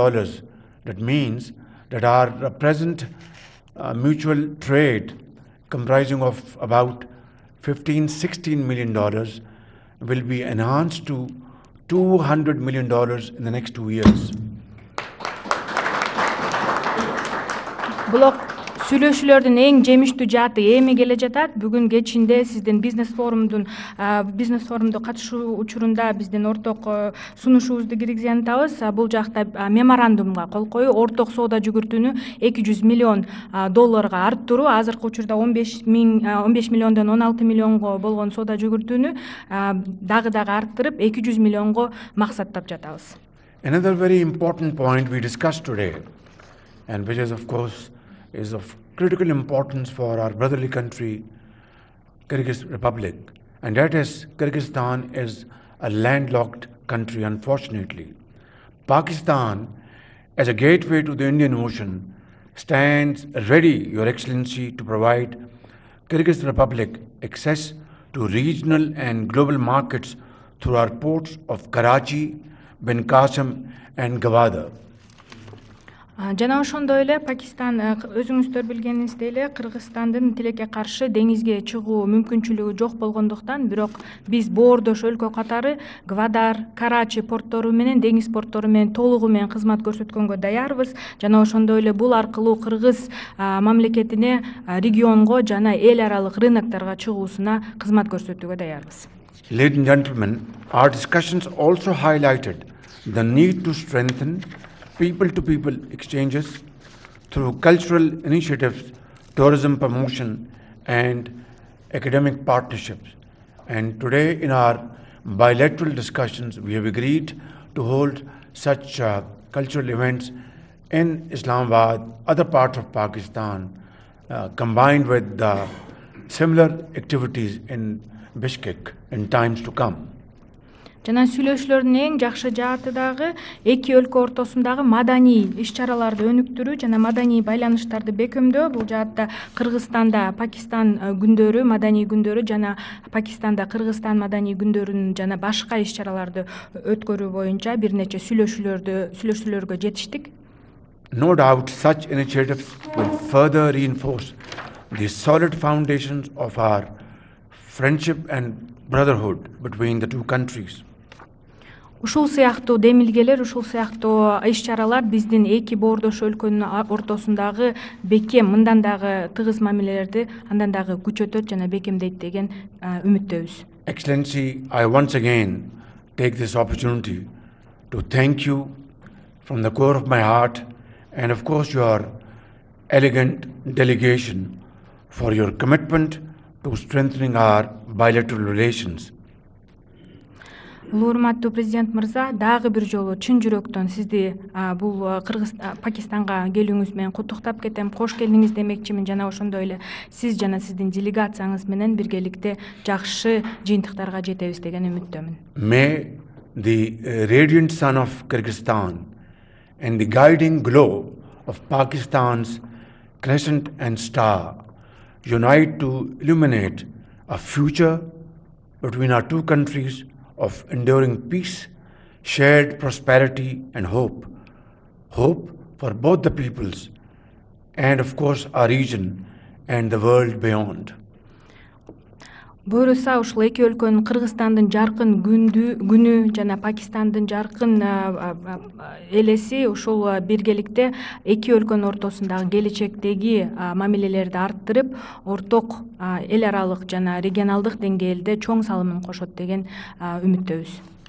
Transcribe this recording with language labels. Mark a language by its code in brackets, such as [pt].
[en] That means that our present mutual trade, comprising of about $15–16 million, will be enhanced to $200 million in the next 2 years. [ky] Блок сүйлөшүүлөрдүн эң жемиштүү жааты эми келе жатат. Бүгүн кечинде сиздин бизнес форумду катышуу учурунда биздин орток сунушубузду киргизе атабыз. Бул жакта меморандумга кол коюу, орток соода жүгүртүүнү $200 миллион арттыруу, азыркы учурда 15 миллиондон 16 миллионго болгон соода жүгүртүүнү дагы арттырып 200 миллионго максаттап жатабыз. [en] Another very important point we discussed today, and which is of course is of critical importance for our brotherly country, Kyrgyz Republic, and that is Kyrgyzstan is a landlocked country, unfortunately. Pakistan, as a gateway to the Indian Ocean, stands ready, Your Excellency, to provide Kyrgyz Republic access to regional and global markets through our ports of Karachi, Ben Qasim and Gwadar. [ky] Жана ошондой эле Пакистан, өзүңүздөр билгениңиздей эле, Кыргызстандын тилекке каршы деңизге чыгуу мүмкүнчүлүгү жок болгондуктан, бирок биз боордош өлкө катары Гвадар, Карачи порттору менен, деңиз порттору менен толугу менен кызмат көрсөткөнгө даярбыз. Жана ошондой эле бул аркылуу Кыргыз мамлекетине, регионго жана эл аралык рынокторго чыгуусуна кызмат көрсөтүүгө даярбыз. [en] Ladies and gentlemen, our discussions also highlighted the need to strengthen people-to-people exchanges through cultural initiatives, tourism promotion, and academic partnerships. And today, in our bilateral discussions, we have agreed to hold such cultural events in Islamabad, other parts of Pakistan, combined with similar activities in Bishkek in times to come. [ky] Жана сүйлөшүүлөрдүн эң жакшы жааты дагы эки өлкө ортосундагы маданий иш-чараларды өнүктүрүү жана маданий байланыштарды бекемдөө. Бул жаатта Кыргызстанда Пакистан күндөрү, маданий күндөрү жана Пакистанда Кыргызстан маданий күндөрүн жана башка иш-чараларды өткөрүү боюнча бир нече сүйлөшүүлөргө жетиштик. [en] No doubt such initiatives will further reinforce the solid foundations of our friendship and brotherhood between the two countries. [ky] Ушул сыяктуу демилгелер, ушул сыяктуу иш-чаралар биздин эки боордош өлкөнүн ортосундагы бекем, мындан дагы тыгыз мамилелерди андан дагы күчөтөт жана бекемдейт деген үмүттөбүз. [en] Excellency, I once again take this opportunity to thank you from the core of my heart and of course your elegant delegation for your commitment to strengthening our bilateral relations. [ky] Урматтуу президент мырза, дагы бир жолу чын жүрөктөн сизди бул Пакистанга келүүңүз менен куттуктап кетем. Кош келдиңиз демекчимин жана ошондой эле сиз жана сиздин делегацияңыз менен биргеликте жакшы жыйынтыктарга жетебиз деген үмүттөмүн. [en] May the radiant sun of Kyrgyzstan and the guiding glow of Pakistan's crescent and star unite to illuminate a future between our two countries of enduring peace, shared prosperity and hope. Hope for both the peoples and of course our region and the world beyond. [ky] Буюрса ушул эки өлкөнүн Кыргызстандын жаркын күнү жана Пакистандын жаркын элеси ушул биргеликте эки өлкөнүн ортосундагы келечектеги мамилелерди арттырып, орток эл аралык жана регионалдык деңгээлде чоң салымын кошот деген үмүттөбүз.